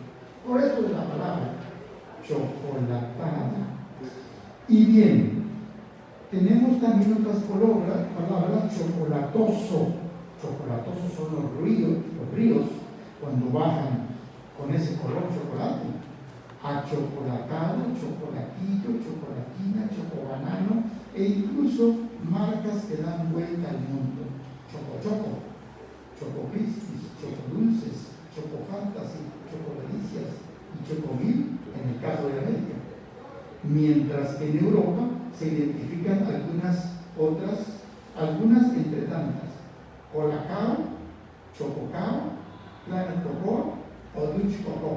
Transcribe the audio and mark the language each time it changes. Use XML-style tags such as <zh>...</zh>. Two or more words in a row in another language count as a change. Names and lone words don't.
<es>Por eso es la palabra chocolatada. Y bien, tenemos también otras palabras: chocolatoso. Chocolatosos son los ríos cuando bajan con ese color chocolate. Achocolatado, chocolatillo, chocolatina, chocobanano, e incluso marcas que dan vuelta al mundo: Choco, Choco Crispis, Choco Dulces, Choco Fantasy, Choco Delicias y Chocomil en el caso de América. Mientras que en Europa se identifican algunas entre tantas: Colacao, Chococao, Planet Cocoa o Dulce Cocoa.</es>